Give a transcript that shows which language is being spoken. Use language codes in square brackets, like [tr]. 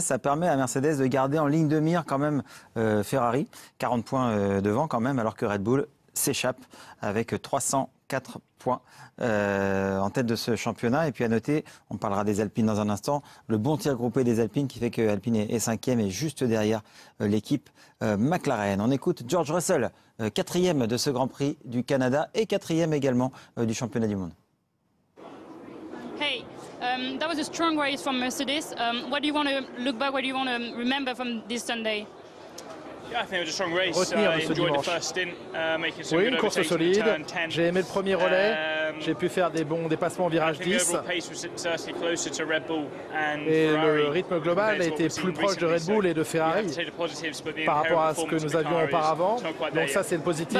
[fr] Ça permet à Mercedes de garder en ligne de mire quand même Ferrari, 40 points devant quand même, alors que Red Bull s'échappe avec 304 points en tête de ce championnat. Et puis à noter, on parlera des Alpines dans un instant, le bon tir groupé des Alpines qui fait que Alpine est 5e et juste derrière l'équipe McLaren. On écoute George Russell, 4e de ce Grand Prix du Canada et 4e également du championnat du monde. [en] Hey, that was a strong race from Mercedes. What do you want to look back, what do you want to remember from this Sunday? [fr] Retenir de ce dimanche. Oui, une course solide. J'ai aimé le premier relais. J'ai pu faire des bons dépassements au virage 10. Et le rythme global a été plus proche de Red Bull et de Ferrari par rapport à ce que nous avions auparavant. Donc ça, c'est le positif.